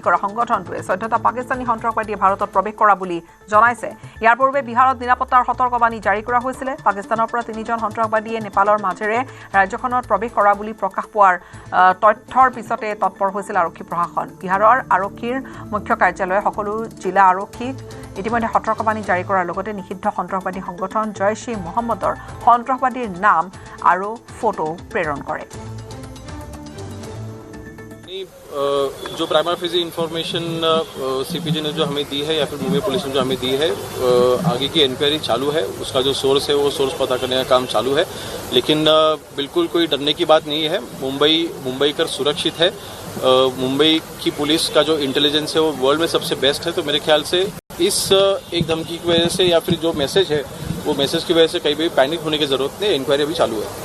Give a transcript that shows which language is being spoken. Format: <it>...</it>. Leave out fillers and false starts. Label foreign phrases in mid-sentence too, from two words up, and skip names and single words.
<as>কৰা সংগঠনটোৱে 14টা পাকিস্তানী সন্ত্ৰাসবাদীয়ে ভাৰতত প্ৰৱেশ কৰা বুলি জনাইছে ইয়াৰ পূৰ্বে বিহাৰত নিৰাপত্তাৰ সতৰ্কবাণী জাৰি কৰা হৈছিল পাকিস্তানৰ পৰা 3জন সন্ত্ৰাসবাদীয়ে নেপালৰ মাজেৰে ৰাজ্যখনত প্ৰৱেশ কৰা বুলি প্ৰকাশ পোৱাৰ তথ্যৰ পিছতে তৎপৰ হৈছিল আৰক্ষী প্ৰশাসন বিহাৰৰ আৰক্ষীৰ মুখ্য কাৰ্যালয়ে সকলো জিলা আৰক্ষীক ইতিমধ্যে সতৰ্কবাণী জাৰি কৰাৰ লগতে নিষিদ্ধ সন্ত্ৰাসবাদী সংগঠন জয়শ্ৰী মোহাম্মদৰ সন্ত্ৰাসবাদীৰ নাম আৰু ফটো প্ৰেৰণ কৰে</as> <hi>जो</hi> <en>primary information</en> <hi>सीपीजी ने जो हमें दी है या फिर मुंबई पुलिस ने जो हमें दी है आगे की इंक्वायरी चालू है उसका जो सोर्स है वो सोर्स पता करने का काम चालू है लेकिन बिल्कुल कोई डरने की बात नहीं है मुंबई कर सुरक्षित है मुंबई की पुलिस का जो इंटेलिजेंस है वो वर्ल्ड में सबसे बेस्ट है तो मेरे ख्याल से इस एक धमकी की वजह से या फिर जो मैसेज है वो मैसेज की वजह से कहीं भी पैनिक होने की जरूरत नहीं इंक्वायरी अभी चालू है</hi>